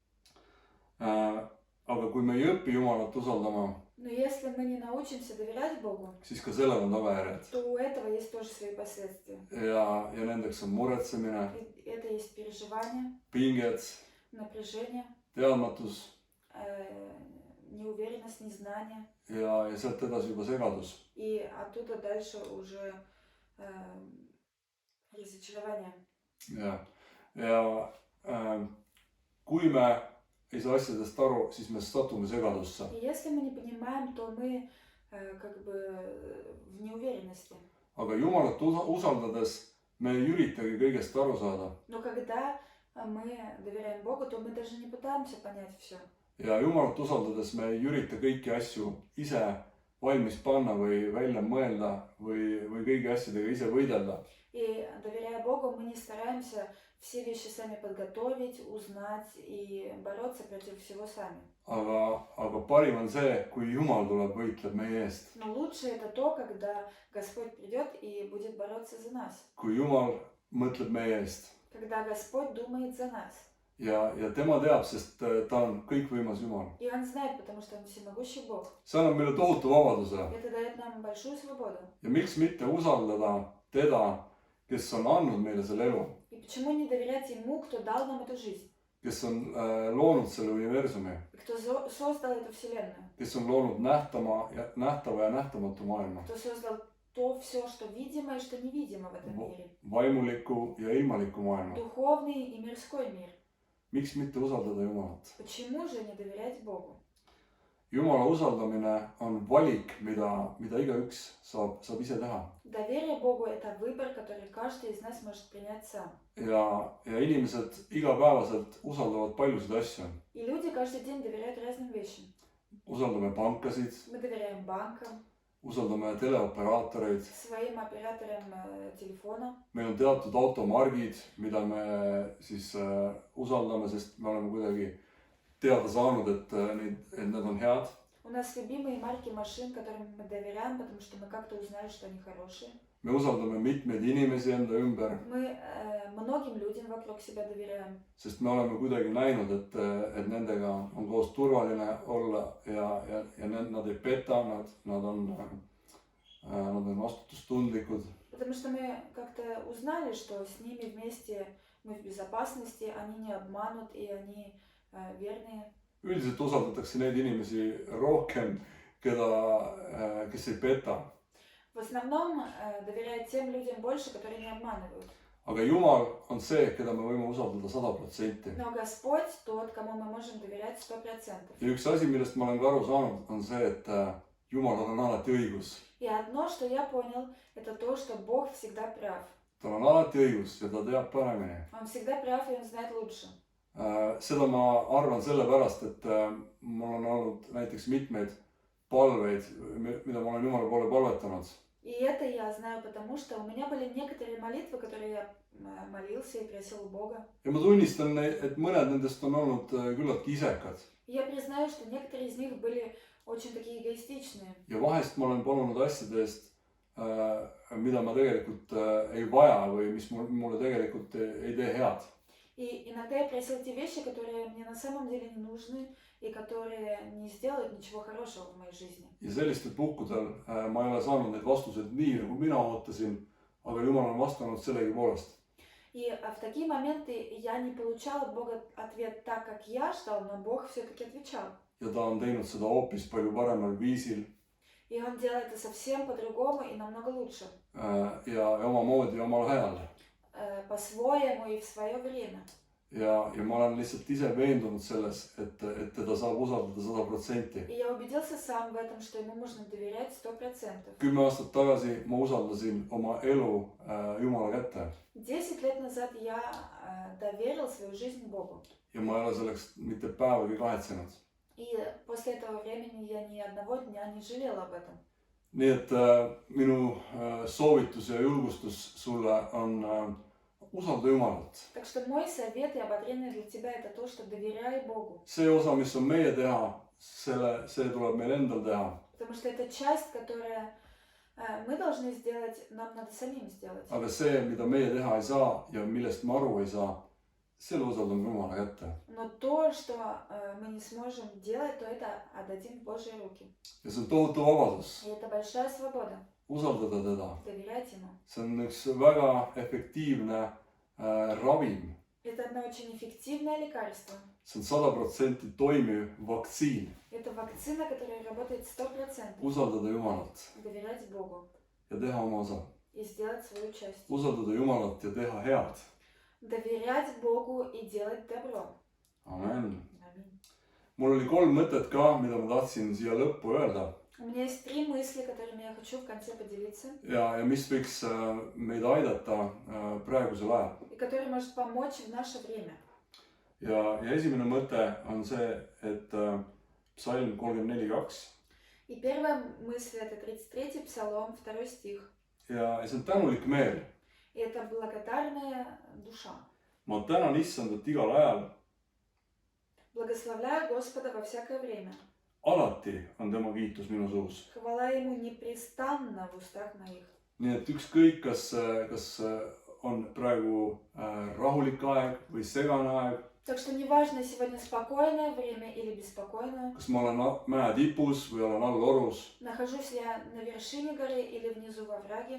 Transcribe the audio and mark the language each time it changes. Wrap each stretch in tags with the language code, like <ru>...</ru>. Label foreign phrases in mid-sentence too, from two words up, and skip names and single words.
<et>Aga kui me ei õpi Jumalat usaldama,</et> <ru>Но если мы не научимся доверять Богу,</ru> <et>siis ka sellel on tagajärjed.</et> <ru>то у этого есть тоже свои последствия.</ru> <et>Ja nendeks on muretsemine,</et> <ru>И это есть переживание,</ru> <et>pinged,</et> <ru>напряжение,</ru> <et>teadmatus</et> <ru>неуверенность, незнание.</ru> <et>ja sealt edasi juba segadus.</et> <ru>И оттуда дальше уже разочарование.</ru> <et>Ja kui me ei saa asjadest aru, siis me satume segadusse.</et> <ru>И если мы не понимаем, то мы как бы в неуверенности.</ru> <et>Aga Jumalat usaldades me ei üritagi kõigest aru saada.</et> <ru>Но когда мы доверяем Богу, то мы даже не пытаемся понять все.</ru> <et>Ja Jumalat usaldades me ei ürita kõiki asju ise valmis panna või välja mõelda või kõigi asjadega ise võidelda.</et> <ru>И доверяя Богу, мы не стараемся все вещи сами подготовить, узнать и бороться против всего сами.</ru> <et>Aga parim on see, kui Jumal tuleb, võitleb meie eest.</et> <ru>Но лучше это то, когда Господь придет и будет бороться за нас.</ru> <et>Kui Jumal mõtleb meie eest.</et> <ru>Когда Господь думает за нас.</ru> <et>Ja tema teab, sest ta on kõikvõimas Jumal.</et> <ru>И Он знает, потому что Он всемогущий Бог.</ru> <et>See annab meile tohutu vabaduse.</et> <ru>Это дает нам большую свободу.</ru> <et>Ja miks mitte usaldada teda, kes on andnud meile selle elu.</et> <ru>И почему не доверять Ему, кто дал нам эту жизнь?</ru> <et>Kes on loonud selle universumi.</et> <ru>Кто создал эту вселенную?</ru> <et>Kes on loonud nähtava ja nähtamatu maailma.</et> <ru>Кто создал то все, что видимо и что невидимо в этом мире?</ru> <et>Vaimuliku ja ilmaliku maailma.</et> <ru>Духовный и мирской мир.</ru> <et>Miks mitte usaldada Jumalat?</et> <ru>Почему же не доверять Богу?</ru> <et>Jumala usaldamine on valik, mida igaüks saab ise teha.</et> <ru>Доверие Богу – это выбор, который каждый из нас может принять сам.</ru> <et>Ja inimesed igapäevaselt usaldavad paljusid asju.</et> <ru>И люди каждый день доверяют разным вещам.</ru> <et>Usaldame pankasid,</et> <ru>Мы доверяем банкам,</ru> <et>usaldame teleoperaatoreid.</et> <ru>своим операторам телефона.</ru> <et>Meil on teatud automargid, mida me siis usaldame, sest me oleme kuidagi teada saanud, et need on head.</et> <ru>У нас любимые марки машин, которым мы доверяем, потому что мы как-то узнали, что они хорошие.</ru> <et>Me usaldame mitmeid inimesi enda ümber,</et> <ru>Мы многим людям вокруг себя доверяем,</ru> <et>sest me oleme kuidagi näinud, et nendega on koos turvaline olla ja nad ei peta, nad on vastutustundlikud.</et> <ru>потому что мы как-то узнали, что с ними вместе мы в безопасности, они не обманут и они верные.</ru> <et>Üldiselt usaldatakse neid inimesi rohkem, kes ei peta.</et> <ru>В основном доверяют тем людям больше, которые не обманывают.</ru> <et>Aga Jumal on see, keda me võime usaldada 100%.</et> <ru>Но Господь тот, кому мы можем доверять 100%.</ru> <et>Ja üks asi, millest ma olen ka aru saanud, on see, et Jumalal on alati õigus.</et> <ru>И одно, что я понял, это то, что Бог всегда прав.</ru> <et>Tal on alati õigus ja ta teab paremini.</et> <ru>Он всегда прав и он знает лучше.</ru> <et>Seda ma arvan sellepärast, et mul on olnud näiteks mitmeid palveid, mida ma olen Jumala poole palvetanud.</et> <ru>И это я знаю, потому что у меня были некоторые молитвы, которые я молился и просил у Бога.</ru> <et>Ja ma tunnistan, et mõned nendest on olnud küllaltki isekad.</et> <ru>И я признаю, что некоторые из них были очень такие эгоистичные.</ru> <et>Ja vahest ma olen palunud asjade eest, mida ma tegelikult ei vaja või mis mulle tegelikult ei tee head.</et> <ru>И иногда я просил те вещи, которые мне на самом деле не нужны и которые не сделают ничего хорошего в моей жизни.</ru> <et>Ja sellistel puhkudel ma ei ole saanud neid vastuseid nii, nagu mina ootasin, aga Jumal on vastanud sellegipoolest.</et> <ru>И в такие моменты я не получала от Бога ответ так, как я ждал, но Бог все-таки отвечал.</ru> <et>Ja ta on teinud seda hoopis palju paremal viisil</et> <ru>И Он делает это совсем по-другому и намного лучше.</ru> <et>ja omamoodi ja omal ajal.</et> <ru>По-своему и в свое время.</ru> <et>Ja ma olen lihtsalt ise veendunud selles, et teda saab usaldada 100%.</et> <ru>И я убедился сам в этом, что ему можно доверять 100%.</ru> <et>10 aastat tagasi ma usaldasin oma elu Jumala kätte.</et> <ru>10 лет назад я доверил свою жизнь Богу.</ru> <et>Ja ma ei ole selleks mitte päevagi kahetsenud.</et> <ru>И после этого времени я ни одного дня не жалел об этом.</ru> <et>Nii et minu soovitus ja julgustus sulle on usalda Jumalat.</et> <ru>Так что мой совет и ободрение для тебя это то, что доверяй Богу.</ru> <et>See osa, mis on meie teha, see tuleb meil endal teha.</et> <ru>Потому что это часть, которая мы должны сделать, нам надо самим сделать.</ru> <et>Aga see, mida meie teha ei saa ja millest me aru ei saa, selle usaldame Jumala kätte.</et> <ru>Но то, что мы не сможем делать, то это отдадим в Божьи руки.</ru> <et>Ja see on tohutu vabadus.</et> <ru>И это большая свобода.</ru> <et>Usaldada teda.</et> <ru>Доверять Ему.</ru> <et>See on üks väga efektiivne ravim.</et> <ru>Это одно очень эффективное лекарство.</ru> <et>See on 100% toimiv vaktsiin.</et> <ru>Это вакцина, которая работает 100%.</ru> <et>Usaldada Jumalat</et> <ru>Доверять Богу</ru> <et>ja teha oma osa.</et> <ru>и сделать свою часть.</ru> <et>Usaldada Jumalat ja teha head.</et> <ru>Доверять Богу и делать добро.</ru> <et>Amen.</et> <ru>Аминь.</ru> <et>Mul oli 3 mõtet ka, mida ma tahtsin siia lõppu öelda.</et> <ru>У меня есть 3 мысли, которыми я хочу в конце поделиться.</ru> <et>Ja mis võiks meid aidata praegusel ajal.</et> <ru>И который может помочь в наше время.</ru> <et>Ja esimene mõte on see, et psalm 34:2.</et> <ru>И первая мысль это 33-й псалом, 2 стих.</ru> <et>Ja see on tänulik meel.</et> <ru>И это благодарная душа.</ru> <et>Ma tänan Issandat igal ajal.</et> <ru>Благословляю Господа во всякое время.</ru> <et>Alati on tema kiitus minu suus.</et> <ru>Хвала Ему непрестанно в устах моих.</ru> <et>Nii et ükskõik, kas on praegu rahulik aeg või segane aeg.</et> <ru>Так что неважно, сегодня спокойное время или беспокойное.</ru> <et>Kas ma olen mäe tipus või olen all orus.</et> <ru>Нахожусь я на вершине горы или внизу во враге.</ru>